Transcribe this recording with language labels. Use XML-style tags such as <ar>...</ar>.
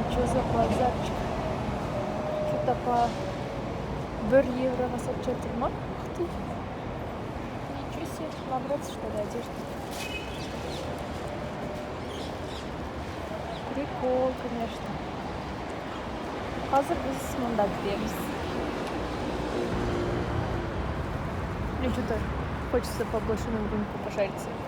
<ru>За базарчик. Что-то по 1</ru> <kk>евроға сатып жатыр ма?</kk> <ru>Ух ты. Ничего себе, набраться что ли одежды. Прикол, конечно.</ru> <kk>Қазір біз мында кіреміз.</kk> <ru>Мне что-то хочется побольше на рынку пошариться.</ru>